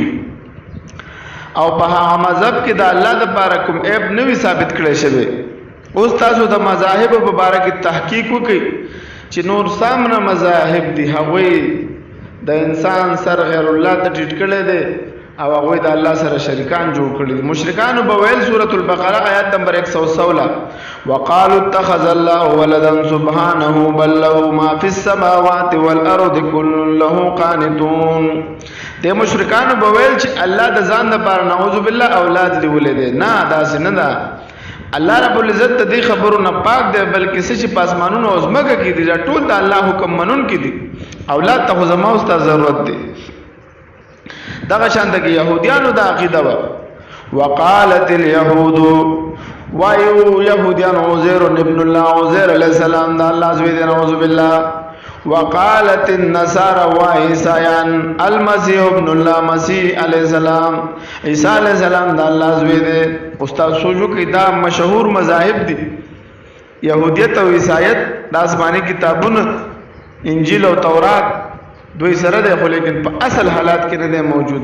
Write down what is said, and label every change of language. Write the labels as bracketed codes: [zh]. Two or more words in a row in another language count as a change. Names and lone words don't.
[ps] او په هغه مذهب کې د الله دپاره کوم عیب نه وي ثابت کړی شوی. اوس تاسو د مذاهبو په باره کې تحقیق وکړئ چې نور سامره مذاهب دي، هغوی د انسان سر غیر الله ته ټیټ کړی دی او هغوی د الله سره شریکان جوړ کړي دي. مشرکانو به ویل سورة البقره آیات نمبر 116 [ar] وقالوا اتخذ الله ولدا سبحانه بل له ما في السماوات والارض كل له قانتون. [ps] د مشرکانو به ویل چې الله د ځان لپاره [ar] نعوذ بالله [ps] اولاد نیولی دی. نه، داسې نه ده. الله رب العزت د دې خبرو نه پاک دی، بلکې څه چې په اسمانونو او ځمکه کې دي دا ټول د الله حکم منونکي دي. اولاد ته خو زما او ستا ضرورت دی. دغه شانته کې یهودیانو دا عقیده وه. [ar] وقالت اليهود، [ps] وایو یهودیان [ar] عزیر ابن الله، [ps] عزیر [ar] علیه السلام [ps] دا الله زوی دی، [ar] نعوذ بالله. وقالت النصارى وعیسیان المسیح ابن الله، [ps] مسیح [ar] علیه السلام، [ps] عیسی [ar] علیه السلام [ps] دا الله زوی دی. استاد سوچو کې دا مشهور مذاهب دي، یهودیت او عیسایت، د آسماني کتابونه انجیل او تورات دوی سره دی، خو لیکن په اصل حالات کې نه دی موجود.